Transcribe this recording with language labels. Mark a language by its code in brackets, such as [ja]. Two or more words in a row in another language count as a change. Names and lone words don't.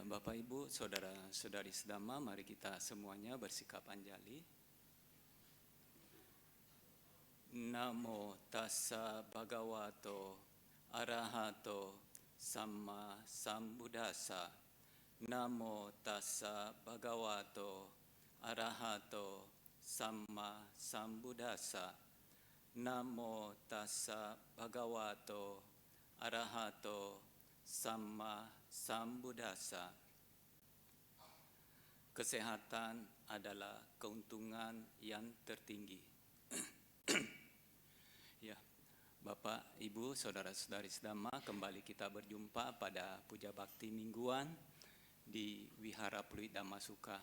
[id] Bapak, Ibu, saudara-saudari sedama, mari kita semuanya bersikap anjali. [pi] Namo tassa bhagavato arahato samma sambuddhassa. Namo tassa bhagavato arahato samma sambuddhassa. Namo tassa bhagavato arahato samma sambuddhassa. [id] Kesehatan adalah keuntungan yang tertinggi. Ya, Bapak, Ibu, saudara-saudari sedama, kembali kita berjumpa pada puja bakti mingguan di Wihara Pluit Dhammasuka.